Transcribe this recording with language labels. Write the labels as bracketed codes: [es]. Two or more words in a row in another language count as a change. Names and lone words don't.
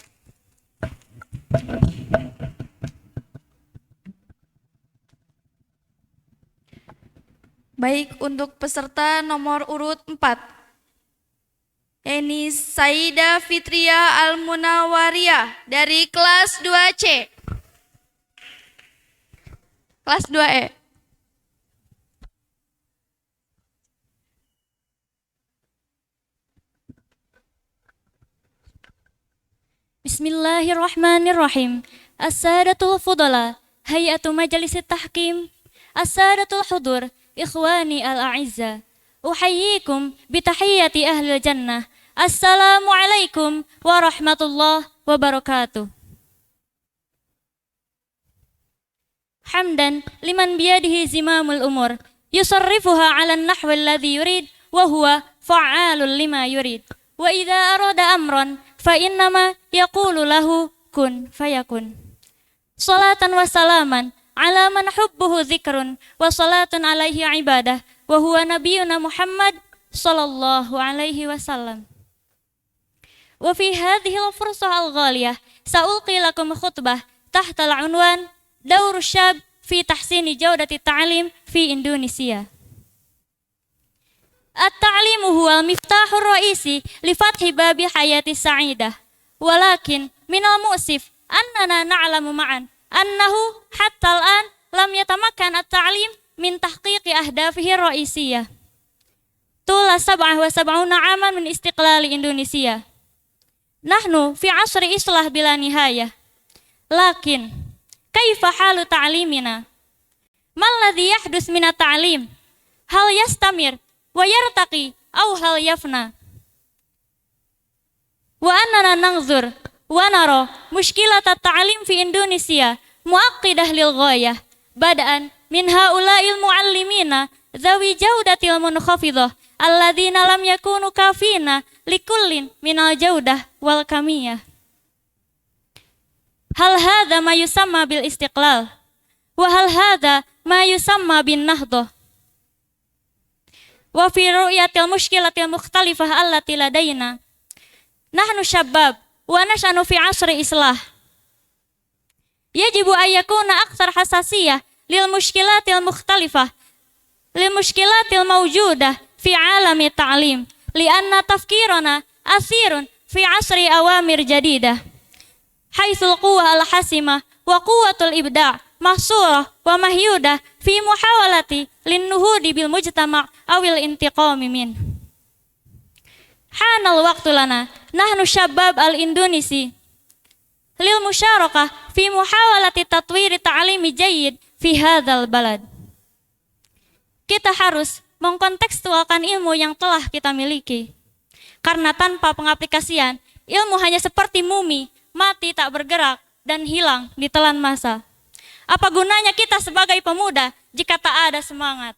[id] Baik, untuk peserta nomor urut 4. Ini Saida Fitria Al-Munawariyah dari kelas 2C. Kelas 2E. [ar] بسم الله الرحمن الرحيم. السادة الفضلاء هيئة مجلس التحكيم السادة الحضور إخواني الأعزاء. أحييكم بتحية أهل الجنة. السلام عليكم ورحمة الله وبركاته. حمدا لمن بيده زمام الأمور يصرفها على النحو الذي يريد وهو فعال لما يريد. وإذا أراد أمرا فإنما يقول له كن فيكون. صلاة وسلاما على من حبه ذكر وصلاة عليه عبادة وهو نبينا محمد صلى الله عليه وسلم. وفي هذه الفرصة الغالية سألقي لكم خطبة تحت العنوان دور الشباب في تحسين جودة التعليم في إندونيسيا. التعليم هو المفتاح الرئيسي لفتح باب حياة سعيدة. ولكن من المؤسف أننا نعلم معا أنه حتى الآن لم يتمكن التعليم من تحقيق أهدافه الرئيسية. طوال 77 عاما من استقلال إندونيسيا. نحن في عصر إصلاح بلا نهاية. لكن كيف حال تعليمنا? ما الذي يحدث من التعليم هل يستمر ويرتقي أو هل يفنى? وإننا ننظر ونرى مشكلات التعليم في إندونيسيا معقدة للغاية بدءا من هؤلاء المعلمين ذوي الجودة المنخفضة الذين لم يكونوا كافين لكل من الجودة والكمية. هل هذا ما يسمى بالاستقلال وهل هذا ما يسمى بالنهضة. وفي رؤية المشكلات المختلفة التي لدينا نحن شباب وننشأ في عصر إصلاح. يجب أن يكون أكثر حساسية للمشكلات المختلفة للمشكلات الموجودة في عالم التعليم لأن تفكيرنا أسير في عصر أوامر جديدة حيث القوة الحاسمة وقوة الإبداع محصورة ومحيدة في محاولة للنهوض بالمجتمع أو الانتقام من. حان الوقت لنا نحن شباب الإندونيسي للمشاركة في محاولة تطوير تعليم جيد في هذا البلد. [id] Kita harus mengkontekstualkan ilmu yang telah kita miliki. Karena tanpa pengaplikasian, ilmu hanya seperti mumi, mati tak bergerak dan hilang di telan masa. Apa gunanya kita sebagai pemuda jika tak ada semangat?